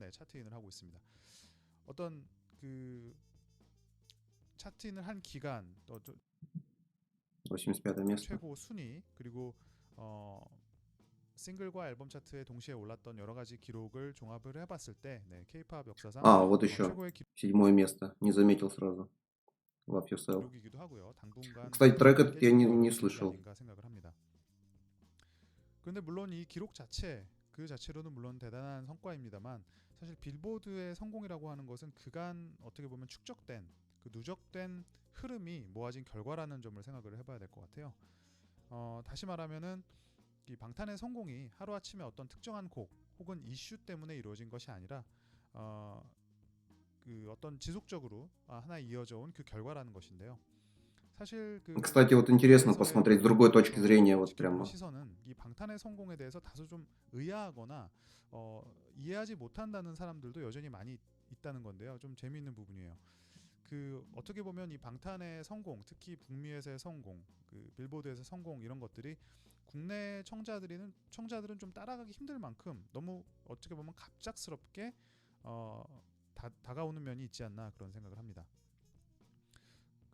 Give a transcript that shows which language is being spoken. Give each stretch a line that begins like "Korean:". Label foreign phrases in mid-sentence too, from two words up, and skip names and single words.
Korean: 차트인을 하고 있습니다. 어떤 그 차트인을 한 기간 또
Russian: 85 место.
Korean: 최고 순위 그리고 싱글과 앨범 차트에 동시에 올랐던 여러 가지 기록을 종합을 해봤을 때 K-팝 역사상
Russian: Вот еще.
Korean: 최고의
Russian: 7 место. Не заметил сразу. Love Yourself.
Korean: 기록이기도 하고요. 당분간
Russian: Кстати, трек этот я
Korean: 깨지기
Russian: не
Korean: 어려운 기록이
Russian: слышал.
Korean: 아닌가 생각을 합니다. 그런데 물론 이 기록 그 자체로는 물론 대단한 성과입니다만 사실 빌보드의 성공이라고 하는 것은 그간 어떻게 보면 축적된 그 누적된 흐름이 모아진 결과라는 점을 생각을 해봐야 될 것 같아요. 다시 말하면은 이 방탄의 성공이 하루아침에 어떤 특정한 곡 혹은 이슈 때문에 이루어진 것이 아니라 그 어떤 지속적으로 하나 이어져 온 그 결과라는 것인데요. 사실 그
Russian: Кстати, вот интересно
Korean: 국내에서의
Russian: посмотреть с
Korean: 어떤
Russian: другой точки зрения, вот
Korean: 지켜보는
Russian: прямо.
Korean: 시선은 이 방탄의 성공에 대해서 다소 좀 의아하거나 이해하지 못한다는 사람들도 여전히 많이 있다는 건데요. 좀 재미있는 부분이에요. 그 어떻게 보면 이 방탄의 성공, 특히 북미에서의 성공, 그 빌보드에서 성공 이런 것들이 국내 청자들은 좀 따라가기 힘들 만큼 너무 어떻게 보면 갑작스럽게 다가오는 면이 있지 않나 그런 생각을 합니다.